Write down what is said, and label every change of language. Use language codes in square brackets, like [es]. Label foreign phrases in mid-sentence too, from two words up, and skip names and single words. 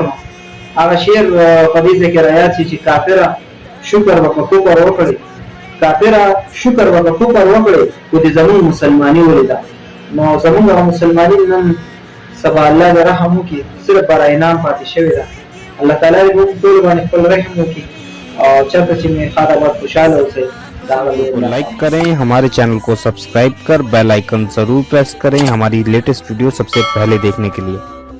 [ps] هغه شعر په دې ځای کې رایاد شي چې کافره شکر وکړه کفر وکړي، کافره شکر وکړه کفر وکړي خو دې زمونږ مسلماني ولیده. نو زمونږ هغه مسلماني نن سبا الله دې رحم وکړي، صرف برا انعام پاتې شوې ده. الله تعالی دې موږ ټول باندې خپل رحم وکړي او چېرته چې مې خاطر آباد خوشحاله اوسئ. [ur] لائک کریں، ہمارے چینل کو سبسکرائب کر [en] bell icon [ur] ضرور پریس کریں ہماری [en] latest video [ur] سب سے پہلے دیکھنے کے لیے.